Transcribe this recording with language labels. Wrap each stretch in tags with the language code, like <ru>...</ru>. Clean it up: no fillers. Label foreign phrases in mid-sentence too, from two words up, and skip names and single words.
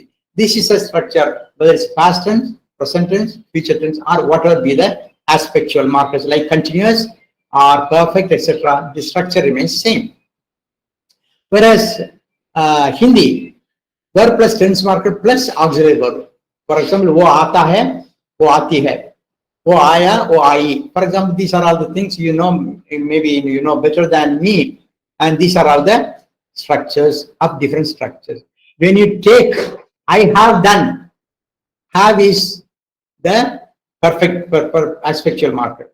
<en>This is a structure, whether it's past tense, present tense, future tense, or whatever be the aspectual markers like continuous or perfect, etc. The structure remains same. Whereas Hindi, verb plus tense marker plus auxiliary verb. For example,</en> <hi>wo aata hai, wo aati hai, wo aaya, wo aayi.</hi> <en>For example, these are all the things you know, maybe you know better than me, and these are all the structures of different structures. When you take I have done, have is the perfect aspectual marker.</en>